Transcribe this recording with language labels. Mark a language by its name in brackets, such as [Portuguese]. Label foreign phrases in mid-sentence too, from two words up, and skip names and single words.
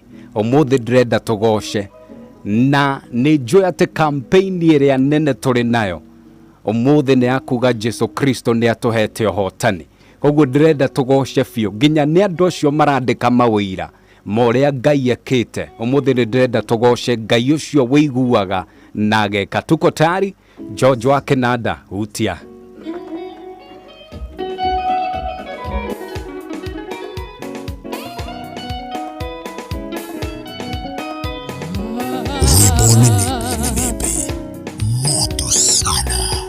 [Kikuyu] Umuthi ndirenda tugoce na ni njui ati campaign iria nene turi nayo umuthi ni akuga Jesu Kristo ni atuhete uhotani. Koguo ndirenda tugoce biu nginya ni andu acio marandika mawira moria Ngai ekite. Umuthi ndirenda tugoce Ngai ucio wiguaga na ageka. [Swahili] Tuko tayari? George wa Canada utia moto sana.